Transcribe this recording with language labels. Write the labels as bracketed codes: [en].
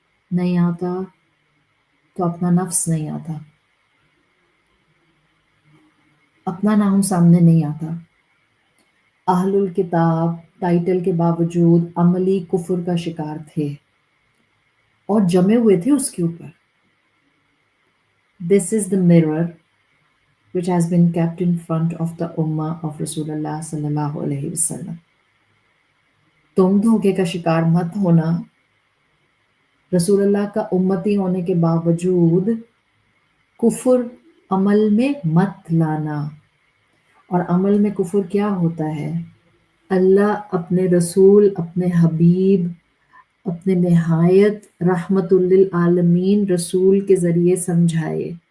[ur] نہیں آتا تو اپنا نفس نہیں آتا، اپنا نام سامنے نہیں آتا. اہل الکتاب ٹائٹل کے باوجود عملی کفر کا شکار تھے اور جمے ہوئے تھے اس کے اوپر. [en] This is the mirror which has been kept in front of the ummah of رسول اللہ صلی اللہ علیہ وسلم. [ur] تم دھوکے کا شکار مت ہونا. رسول اللہ کا امتی ہونے کے باوجود کفر عمل میں مت لانا. اور عمل میں کفر کیا ہوتا ہے؟ اللہ اپنے رسول، اپنے حبیب، اپنے نہایت رحمت للعالمین رسول کے ذریعے سمجھائے.